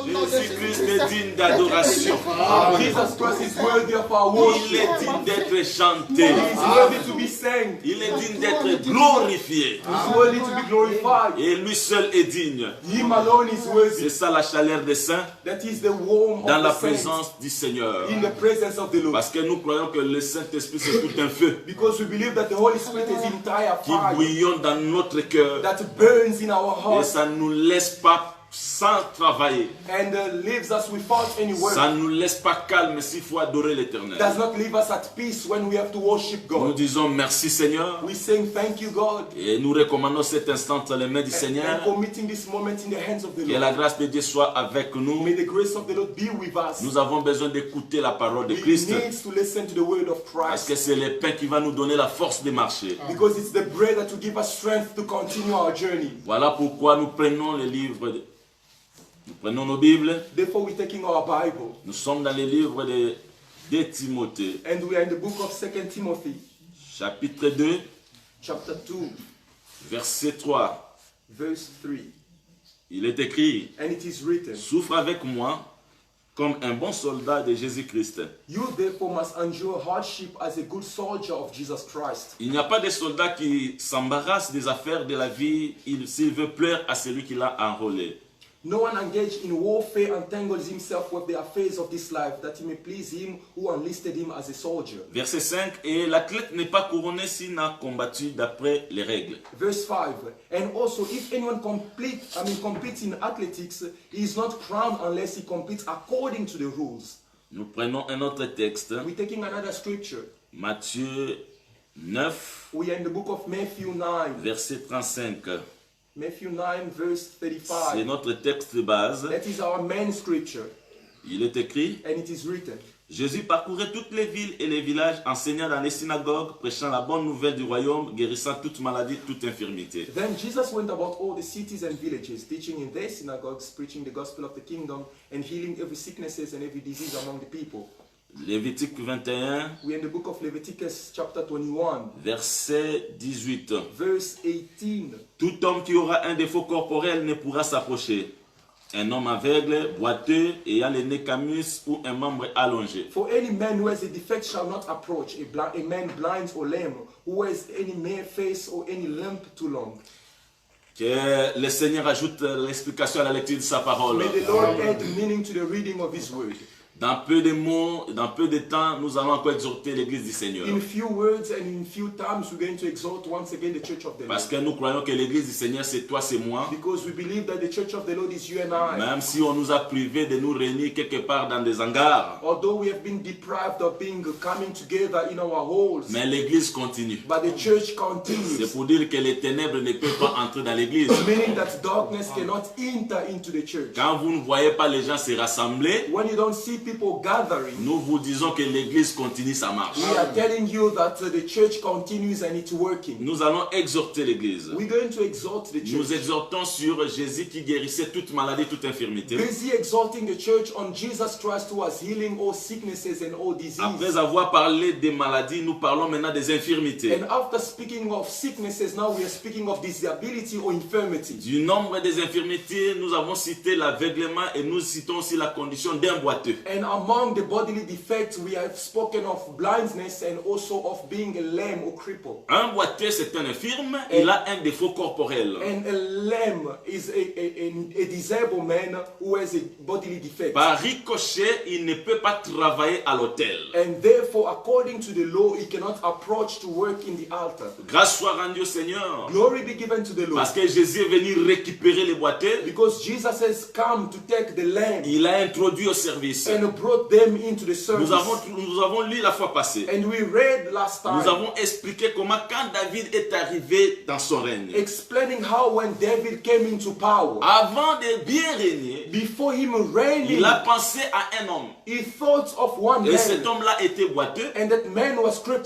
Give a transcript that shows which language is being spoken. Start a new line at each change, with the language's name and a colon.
French: Jésus-Christ est digne d'adoration.
English: Jesus Christ is worthy of our worship.
French: Il est digne d'être chanté.
English: He is worthy to be sang.
French: Il est digne d'être glorifié.
English: He is worthy to be glorified.
French: Et lui seul est digne.
English: Him alone is worthy.
French: C'est ça la chaleur des saints
English: That is the warmth
French: dans
English: of
French: la
English: the saints.
French: présence du Seigneur.
English: In the presence of the Lord.
French: Parce que nous croyons que le Saint-Esprit c'est tout un feu
English: Because we believe that the Holy Spirit is entire
French: qui
English: fire
French: bouillonne dans notre cœur
English: that burns in our
French: et
English: hearts.
French: ça ne nous laisse pas sans travailler.
English: and leaves us without any work.
French: Ça ne nous laisse pas calme s'il faut adorer l'Éternel.
English: Does not leave us at peace when we have to worship
French: Nous
English: God.
French: disons merci Seigneur
English: We saying thank you, God,
French: et nous recommandons cet instant entre les mains du
English: and
French: Seigneur.
English: committing this moment in the hands of the
French: Que la
English: Lord.
French: grâce de Dieu soit avec nous.
English: May the grace of the Lord be with us.
French: Nous avons besoin d'écouter la parole de
English: We
French: Christ
English: need to listen to the word of
French: parce que
English: Christ
French: c'est le pain qui va nous donner la force de marcher.
English: because it's the bread that will give us strength to continue our journey.
French: Voilà pourquoi nous prenons les livres, nous prenons nos Bibles.
English: Therefore, we're taking our Bible
French: Nous sommes dans les livres de Timothée,
English: and we are in the book of 2 Timothy,
French: chapitre 2,
English: chapter 2,
French: verset 3.
English: verse 3.
French: Il est écrit,
English: And it is written,
French: souffre avec moi comme un bon soldat de Jésus-Christ.
English: you therefore must endure hardship as a good soldier of Jesus Christ.
French: Il n'y a pas de soldat qui s'embarrasse des affaires de la vie s'il veut plaire à celui qui l'a enrôlé.
English: No one engaged in warfare entangles himself with the affairs of this life, that he may please him who enlisted him as a soldier.
French: Verset 5, et l'athlète n'est pas couronné s'il n'a combattu d'après les règles.
English: Verse 5, and also if anyone competes in athletics, he is not crowned unless he competes according to the rules.
French: Nous prenons un autre texte,
English: We're taking another scripture.
French: Matthieu 9,
English: We are in the book of Matthew 9.
French: verset 35.
English: Matthew 9, verse
French: C'est
English: 35.
French: notre texte de base.
English: That is our main scripture.
French: Il est écrit,
English: And it is written,
French: Jésus parcourait toutes les villes et les villages, enseignant dans les synagogues, prêchant la bonne nouvelle du royaume, guérissant toute maladie, toute infirmité.
English: Then Jesus went about all the cities and villages, teaching in their synagogues, preaching the gospel of the kingdom, and healing every sicknesses and every disease among the people.
French: Lévitique 21,
English: We are in the book of Leviticus chapter 21,
French: verset 18.
English: verse 18.
French: Tout homme qui aura un défaut corporel ne pourra s'approcher. Un homme aveugle, boiteux, ayant le nez camus ou un membre allongé.
English: For any man who has a defect shall not approach, a man blind or lame, who has any mere face or any limp too long.
French: Que le Seigneur ajoute l'explication à la lecture de sa parole.
English: May the Lord add meaning to the reading of His word.
French: Dans peu de mots, dans peu de temps, nous allons encore exhorter l'église du Seigneur.
English: In few words and in few times, we're going to exalt once again the church of the
French: Parce
English: Lord.
French: que nous croyons que l'église du Seigneur, c'est toi, c'est moi.
English: Because we believe that the church of the Lord is you and I.
French: Même si on nous a privés de nous réunir quelque part dans des hangars.
English: Although we have been deprived of coming together in our halls,
French: Mais l'église continue.
English: but the church
French: C'est
English: continues.
French: pour dire que les ténèbres ne peuvent pas entrer dans l'église.
English: Meaning that darkness cannot enter into the church.
French: Quand vous ne voyez pas les gens se rassembler,
English: When you don't see people gathering,
French: nous vous disons que l'église continue sa marche.
English: we are telling you that the church continues and it's working.
French: Nous allons exhorter l'église.
English: We're going to exalt the
French: Nous
English: church.
French: exhortons sur Jésus qui guérissait toute maladie, toute infirmité.
English: Busy exalting the church on Jesus Christ who was healing all sicknesses and all
French: Après
English: diseases.
French: avoir parlé des maladies, nous parlons maintenant des infirmités.
English: And after speaking of sicknesses, now we are speaking of disability or infirmity.
French: Du nombre des infirmités, nous avons cité l'aveuglement et nous citons aussi la condition d'un boiteux.
English: And among the bodily defects, we have spoken of blindness and also of being a lame or cripple.
French: Un boiteux, c'est un infirme, il a un défaut corporel.
English: And a lame is a disabled man who has a bodily defect.
French: Par ricochet, il ne peut pas travailler à l'autel.
English: And therefore, according to the law, he cannot approach to work in the altar.
French: Grâce soit rendue au Seigneur.
English: Glory be given to the Lord.
French: Parce que Jésus est venu récupérer les boiteux.
English: Because Jesus has come to take the lame
French: Il a introduit au service.
English: and brought them into the service.
French: Nous avons lu la fois passée.
English: And we read last
French: Nous
English: time,
French: avons expliqué comment quand David est arrivé dans son règne,
English: explaining how when David came into power,
French: avant de bien régner,
English: before him reigning,
French: il a pensé à un homme.
English: he thought of one
French: Et cet
English: man,
French: homme-là était boiteux.
English: and that man was crippled,